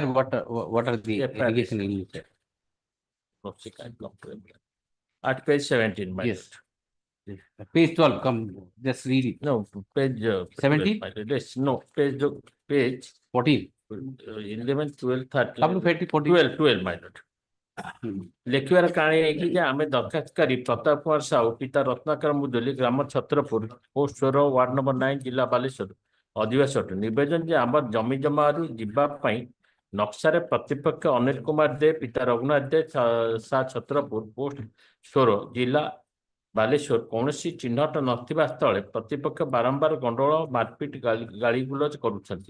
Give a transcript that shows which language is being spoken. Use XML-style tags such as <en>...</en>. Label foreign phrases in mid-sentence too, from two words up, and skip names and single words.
<en>What are the allegations in it? At page 17, my yes. Page 12, come, just read it. No, page 17? No, page 14. 11, 12, 13. Up to 40. 12, my lord.</en> <or>ଲେଖିବାର କାରଣ ଏଇକି ଯେ ଆମେ ଦରଖାସ୍ତକାରୀ ପ୍ରତାପ କୁମାର ସାହୁ ପିତା ରତ୍ନାକର ମୁଦୁଲି ଗ୍ରାମ ଛତ୍ରପୁର ପୋଷ୍ଟ 16</or> <en>ward number</en> <or>9 ଜିଲ୍ଲା ବାଲେଶ୍ୱର ଅଧିବାସୀ ଅଟୁ ନିବେଦନ ଯେ ଆମର ଜମି ଜମାରୁ ଯିବା ପାଇଁ ନକ୍ସାରେ ପ୍ରତିପକ୍ଷ ଅନିଲ କୁମାର ଦେ ପିତା ରଘୁନାଥ ଦେ ସା ଛତ୍ରପୁର ପୋଷ୍ଟ 16 ଜିଲ୍ଲା ବାଲେଶ୍ୱର କୌଣସି ଚିହ୍ନଟ ନଥିବା ସ୍ଥଳେ ପ୍ରତିପକ୍ଷ ବାରମ୍ବାର ଗଣ୍ଡଗୋଳ ମାରପିଟ ଗାଳିଗୁଲଜ କରୁଛନ୍ତି।</or>